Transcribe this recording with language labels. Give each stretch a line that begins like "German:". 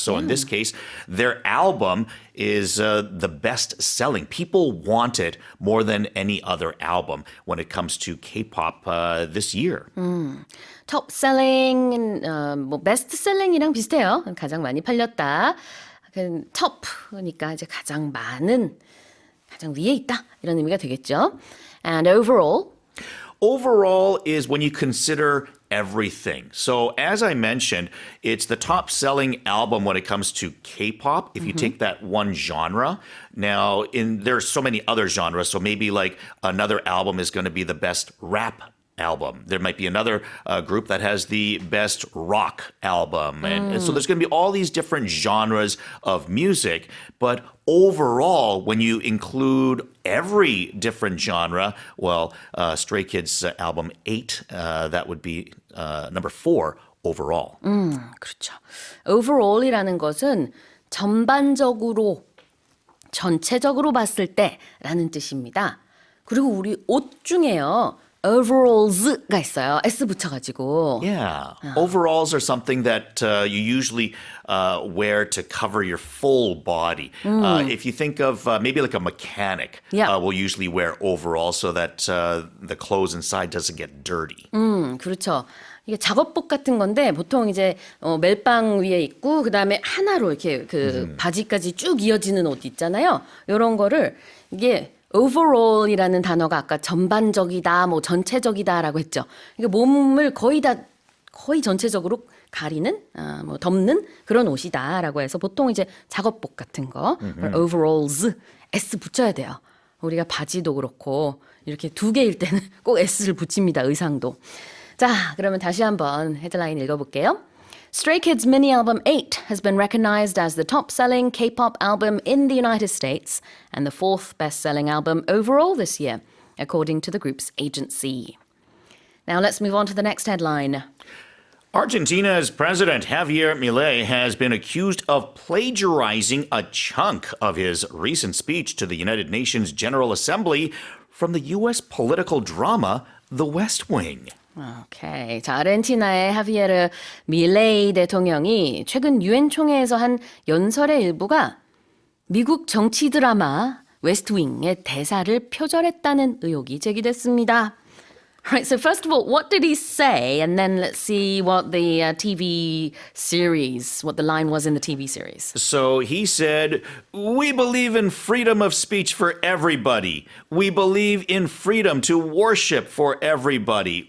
English: So in this case, their album is the best selling. People want it more than any other album when it comes to K-pop this year. top selling, best selling
Korean: 이랑 비슷해요. 가장 많이 팔렸다. top니까 이제 가장 많은, 가장 위에 있다 이런 의미가 되겠죠.
English: And overall is when you consider everything. So as I mentioned, it's the top selling album when it comes to K-pop. If you take that one genre, now there's so many other genres. So maybe like another album is going to be the best rap album. There might be another group that has the best rock album. And so there's going to be all these different genres of music. But overall, when you include every different genre, well, Stray Kids album 8, that would be number 4 overall.
Korean: 그렇죠. overall이라는 것은 전반적으로, 전체적으로 봤을 때라는 뜻입니다. 그리고 우리 옷 중에요. overalls가 있어요. S 붙여가지고.
English: Yeah. Overalls are something that you usually wear to cover your full body. If you think of maybe like a mechanic, will usually wear overalls so that the clothes inside doesn't get dirty.
Korean: 그렇죠. 이게 작업복 같은 건데 보통 이제 멜빵 위에 있고 그다음에 하나로 이렇게 그 바지까지 쭉 이어지는 옷 있잖아요. 이런 거를 이게 overall이라는 단어가 아까 전반적이다, 뭐 전체적이다라고 했죠. 이게 몸을 거의 전체적으로 가리는, 뭐 덮는 그런 옷이다라고 해서 보통 이제 작업복 같은 거, overalls, S 붙여야 돼요. 우리가 바지도 그렇고 이렇게 두 개일 때는 꼭 S를 붙입니다. 의상도. 자, 그러면 다시 한번 헤드라인 읽어볼게요.
English: Stray Kids' mini album 8 has been recognized as the top-selling K-pop album in the United States and the fourth best-selling album overall this year, according to the group's agency. Now let's move on to the next headline. Argentina's President Javier Milei has been accused of plagiarizing a chunk of his recent speech to the United Nations General Assembly from the U.S. political drama The West Wing.
Korean: 오케이. 자, 아르헨티나의 하비에르 밀레이 대통령이 최근 유엔 총회에서 한 연설의 일부가 미국 정치 드라마 웨스트윙의 대사를 표절했다는 의혹이 제기됐습니다.
English: Right, so first of all, what did he say? And then let's see what the TV series, what the line was in the TV series. So he said, "We believe in freedom of speech for everybody. We believe in freedom to worship for everybody.